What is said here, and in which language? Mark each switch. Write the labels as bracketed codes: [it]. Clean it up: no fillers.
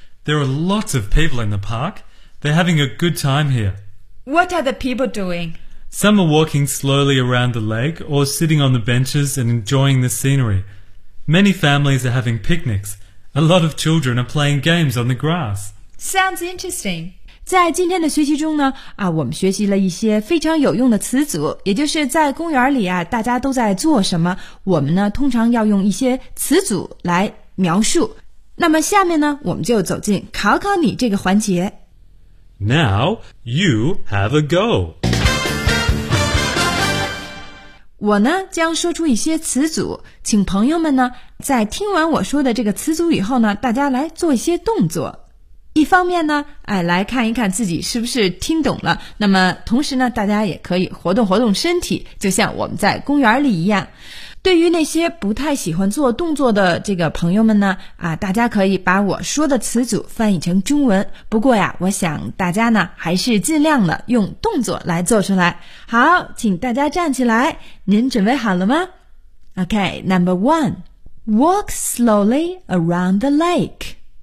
[en] There are lots of people in the park. They're having a good time here. What are the people doing? Some are walking slowly around the lake or sitting on the benches and enjoying the scenery. Many families are having picnics. A lot of children are playing games on the grass. Sounds interesting. [zh] 在今天的学习中呢，我们学习了一些非常有用的词组，也就是在公园里啊，大家都在做什么，我们呢，通常要用一些词组来描述。那么下面呢，我们就走进考考你这个环节。 [en] Now, you have a go. [zh] 我呢将说出一些词组，请朋友们呢在听完我说的这个词组以后呢，大家来做一些动作。一方面呢，来看一看自己是不是听懂了，那么同时呢，大家也可以活动活动身体，就像我们在公园里一样。对于那些不太喜欢做动作的这个朋友们呢，大家可以把我说的词组翻译成中文。不过呀，我想大家呢还是尽量的用动作来做出来。好，请大家站起来，您准备好了吗？ [en] OK, number one, walk slowly around the lake.